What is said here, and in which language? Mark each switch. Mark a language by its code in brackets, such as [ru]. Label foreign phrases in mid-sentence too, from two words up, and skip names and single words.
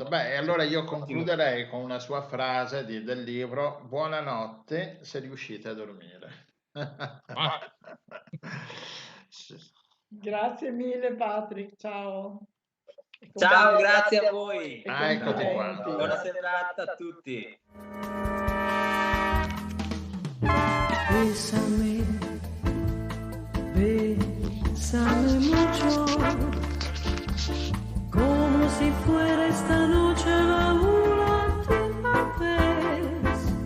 [it] Beh, allora io concluderei con una sua frase del libro: buonanotte se riuscite a dormire. Grazie mille Patrick, ciao. Ciao, grazie a voi. Eccoti qua. Buona serata a tutti. [es] Bésame, bésame mucho, como si fuera esta noche la última vez.